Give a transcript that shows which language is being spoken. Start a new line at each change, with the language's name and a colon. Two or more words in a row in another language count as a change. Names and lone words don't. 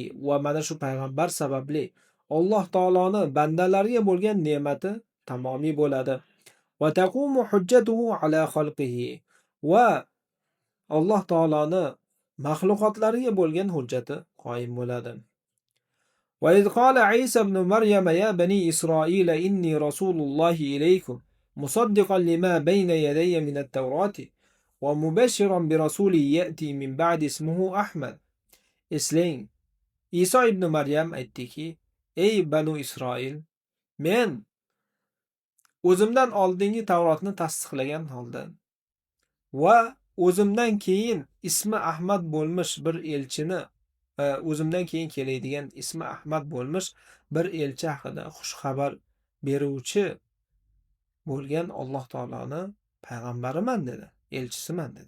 Uzbek: Va mana shu payg'ambar sababli Alloh taoloni bandalariga bo'lgan ne'mati tamomiy bo'ladi.
Arabic: وتقوم حجته على خلقه.
Uzbek: Va Alloh taoloni maxluqotlariga bo'lgan hujjati qoyim bo'ladi.
Arabic: وإذ قال عيسى ابن مريم يا بني إسرائيل إني رسول الله إليكم مصدقا لما بين يدي من التوراة ومبشرا برسول يأتي من بعد اسمه أحمد.
Uzbek: Eslang, Iso ibn Maryam aytdiki, ey Banu Isroil, men o'zimdan oldingi Tavrotni tasdiqlagan holda va o'zimdan keyin ismi Ahmad bo'lmish bir elchini, o'zimdan keyin keladigan ismi Ahmad bo'lmish bir elchi haqida xush xabar beruvchi bo'lgan Alloh taoloni payg'ambariman dedi, elchisiman dedi.